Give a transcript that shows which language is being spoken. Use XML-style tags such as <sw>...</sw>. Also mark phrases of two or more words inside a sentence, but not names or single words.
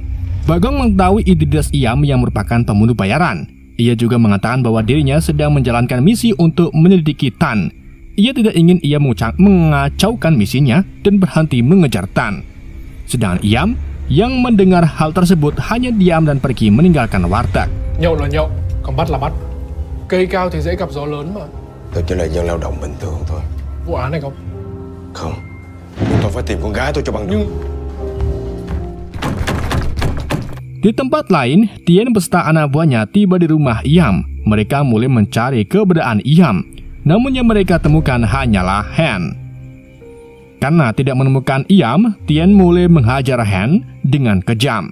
<id>Bagong mengetahui identitas Iam yang merupakan pembunuh bayaran. Ia juga mengatakan bahwa dirinya sedang menjalankan misi untuk menyelidiki Tan. Ia tidak ingin ia mengacaukan misinya dan berhenti mengejar Tan. Sedangkan Iam yang mendengar hal tersebut hanya diam dan pergi meninggalkan warteg.</id> <vi>Nhậu là nhậu, còn bắt là bắt. Cây cao thì dễ gặp gió lớn mà. Tôi chỉ là dân lao động bình thường thôi. Vụ án này không? Không. Tôi phải tìm con gái tôi cho bằng được.</vi> <id>Di tempat lain, Tien beserta anak buahnya tiba di rumah Iam. Mereka mulai mencari keberadaan Iam. Namun yang mereka temukan hanyalah Han. Karena tidak menemukan Iam, Tien mulai menghajar Han dengan kejam.</id>